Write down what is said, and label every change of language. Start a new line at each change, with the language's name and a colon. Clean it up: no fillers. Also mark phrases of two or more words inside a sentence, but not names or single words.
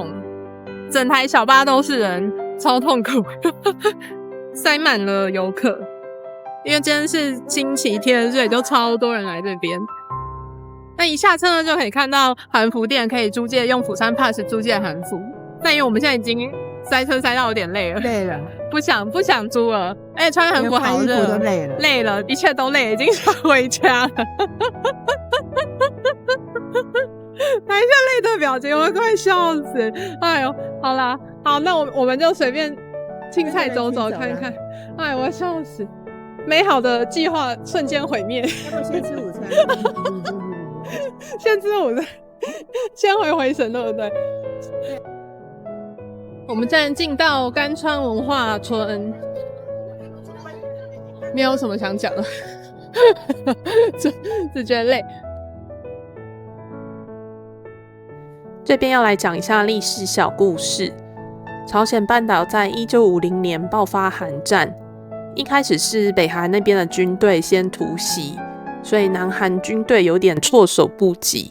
Chinese: 整台小巴都是人，超痛苦，塞滿了遊客。因為今天是星期天，所以就超多人來這邊。那一下車呢，就可以看到韓服店，可以租借用釜山 Pass 租借韓服。但因為我們現在已經塞車塞到有點累了，不想租了。而且穿韓服好熱，都累了，一切都累了，已經想回家了。看一下累的表情，我快笑死！哎呦，好啦，好，那我們就隨便青菜走走看看。哎，我笑死！美好的計劃瞬間毀滅。要不先吃午餐？先吃午餐，先回神，對不對？我們现在進到甘川文化村，沒有什麼想講的，只覺得累。這邊要來講一下歷史小故事。朝鮮半島在1950年爆發韓戰，一開始是北韓那邊的軍隊先突襲，所以南韓軍隊有點措手不及。